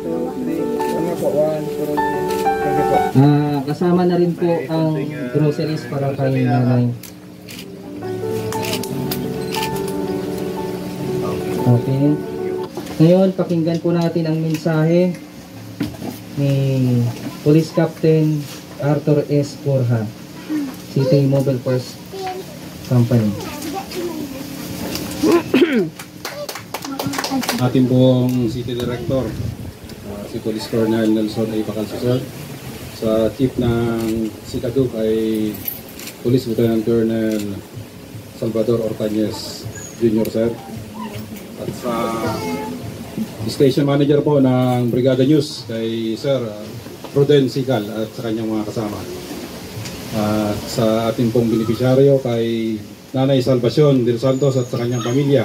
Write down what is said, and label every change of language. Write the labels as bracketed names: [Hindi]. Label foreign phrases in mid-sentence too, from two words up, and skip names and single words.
[Filipino] Kasama na rin po ang groceries para kay Nanay. Okay. Ngayon, pakinggan po natin ang mensahe ni Police Captain Arthur S. Borja, City Mobile Force Company. Ating pong [English] City Director, [Filipino] si Police Colonel Nelson A. Bacalso, sir. Sa Chief ng Sikaduk ay Police Lieutenant Colonel Salvador Ortanes Jr., sir. At sa [English] Station Manager [Filipino] po ng Brigada News kay Sir Ruden Sigal at sa kanyang mga kasama. At sa ating pong beneficiaryo kay Nanay Salvacion del Santos at sa kanyang pamilya.